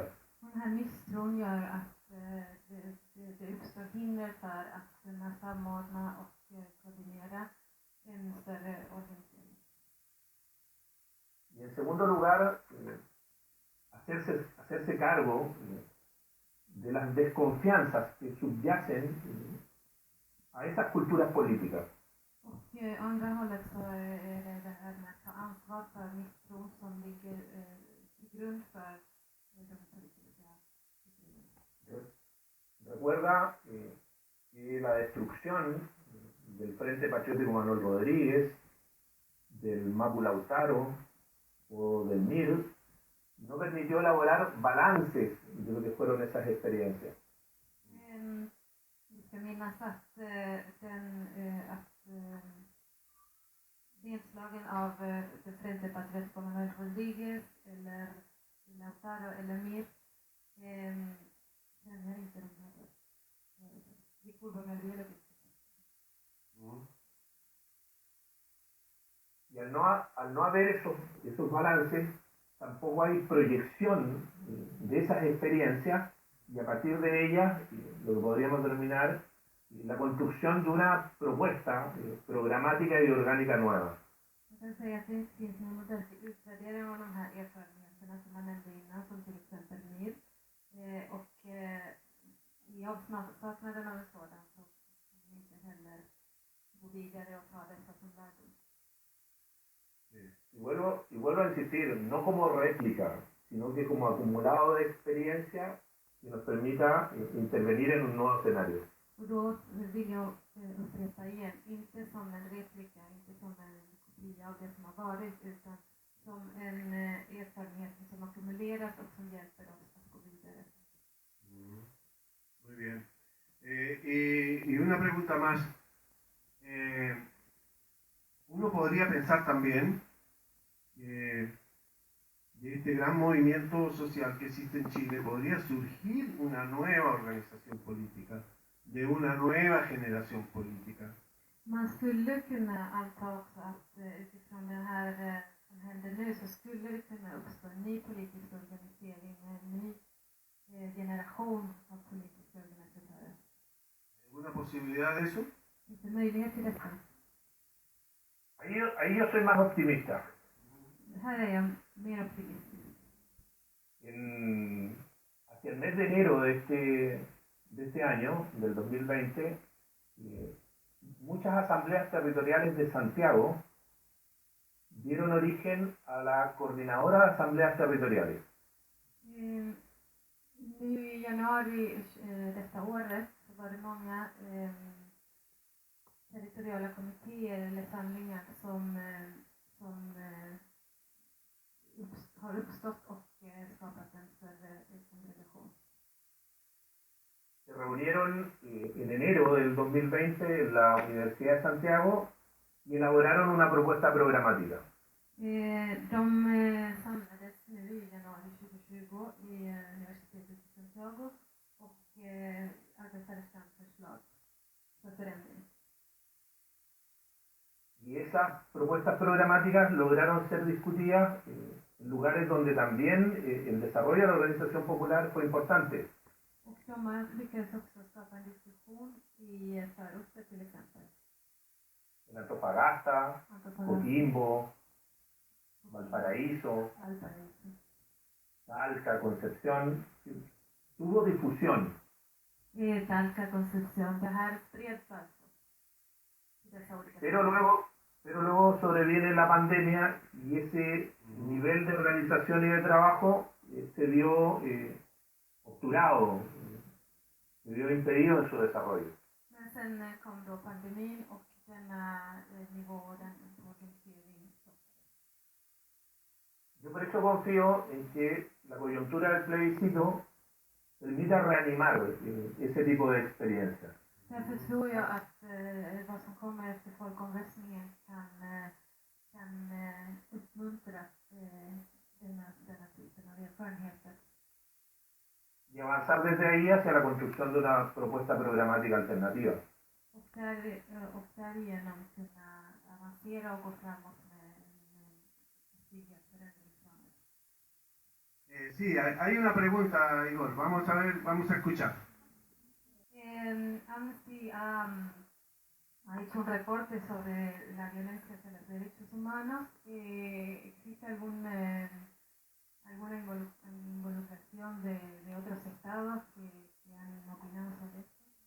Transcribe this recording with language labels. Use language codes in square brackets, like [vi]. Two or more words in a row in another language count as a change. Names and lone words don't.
[sv] Den här misstron gör att det uppstår hinder för att kunna samordna och koordinera en större organisering. [es] Y en segundo lugar, hacerse cargo de las desconfianzas que subyacen a esas culturas políticas. [sv] Och andra hållet så är det här med att ta ansvar för misstron som ligger till grund för de politiska kulturerna. [es] Recuerda que la destrucción del Frente Patriótico Manuel Rodríguez, del Mapu Lautaro o del MIR no permitió elaborar balances de lo que fueron esas experiencias. [sv] Vi ska minnas att, nedslagen av det Frente Patriot como Manuel Rodríguez eller Lautaro eller Mir känner inte de här [es] discursos biológicos. Y al no haber esos balances, tampoco hay proyección de esas experiencias y a partir de ellas, lo que podríamos denominar la construcción de una propuesta programática y orgánica nueva. [sv] Jag kan säga att det inte finns någon modell till utvärdering av de här erfarenheterna som man nämnde innan, som till exempel MIR. I avsaknaden av en sådan så kan vi inte heller gå vidare och ta dessa som lärdom. [es] Y vuelvo a insistir, no como réplica, sino que como acumulado de experiencia que nos permita intervenir en un nuevo escenario. [sv] Och då vill jag upprepa igen, inte som en replika, inte som en kopia av det som har varit, utan som en erfarenhet som ackumuleras och som hjälper oss att gå vidare. [es] Muy bien. Y una pregunta más. Uno podría pensar también que de este gran movimiento social que existe en Chile podría surgir una nueva organización política, de una nueva generación política. [sv] Man skulle kunna anta också att utifrån det här som händer nu så skulle det kunna uppstå en ny politisk organisering med en ny generation av politiska organisatörer. [es] ¿Alguna posibilidad de eso? [sv] Finns det möjlighet till detta? [es] Ahí yo soy más optimista. [sv] Här är jag mer optimistisk. [es] Hacia el mes de enero de este año, del 2020, muchas asambleas territoriales de Santiago dieron origen a la Coordinadora de Asambleas Territoriales. [sv] Nu i januari detta året så var det många territoriala kommittéer eller samlingar som har uppstått och skapat en större kongregation. [es] Se reunieron en enero del 2020 en la Universidad de Santiago y elaboraron una propuesta programática. [sv] De samlades nu i januari 2020 i Universitetet i Santiago och arbetade fram förslag för förändring. [es] Y esas propuestas programáticas lograron ser discutidas en lugares donde también el desarrollo de la organización popular fue importante. [sv] Och de lyckades också skapa en diskussion i förorter till exempel. [es] En Antofagasta, Coquimbo, Valparaíso, Talca, Concepción, tuvo difusión. [sv] Talca, Concepción, det här spreds alltså. [es] Pero luego sobreviene la pandemia y ese nivel de organización y de trabajo se vio obturado, se vio impedido en su desarrollo. [sv] Men sen kom då pandemin och denna nivå, den organisering stoppades. [es] Yo por eso confío en que la coyuntura del plebiscito permita reanimar ese tipo de experiencias. [sv] Därför tror jag att vad som kommer efter folkomröstningen kan uppmuntra denna typen av erfarenheter. [es] Y avanzar desde ahí hacia la construcción de una propuesta programática alternativa. [sv] Och därigenom kunna avancera och gå framåt med en tydlig förändringsplaner. [es] Sí, hay una pregunta, Igor. Vamos a ver, vamos a escuchar. Amnesty ha hecho un reporte sobre la violencia hacia los derechos humanos. ¿Existe alguna involucración de otros estados que han opinado sobre esto?